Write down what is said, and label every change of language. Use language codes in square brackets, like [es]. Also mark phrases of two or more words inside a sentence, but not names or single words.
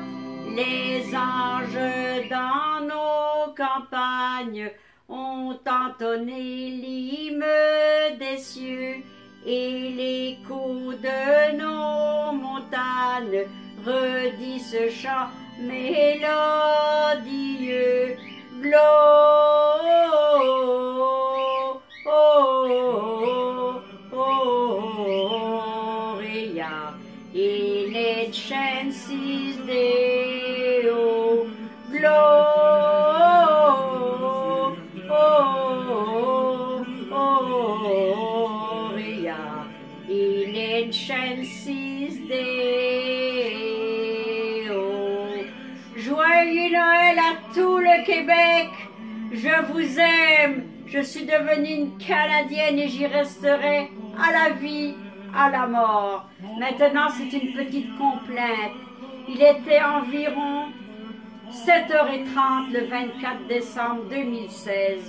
[fr] Les anges dans nos campagnes ont entonné l'hymne des cieux et l'écho de nos montagnes redit ce chant mélodieux. [la] Gloria in excelsis Deo. Gloria in excelsis Deo. [fr] Joyeux Noël à tout le Québec. Je vous aime. Je suis devenue une Canadienne et j'y resterai à la vie, à la mort. Maintenant, c'est une petite complainte. Il était environ 7h30 le 24 décembre 2016.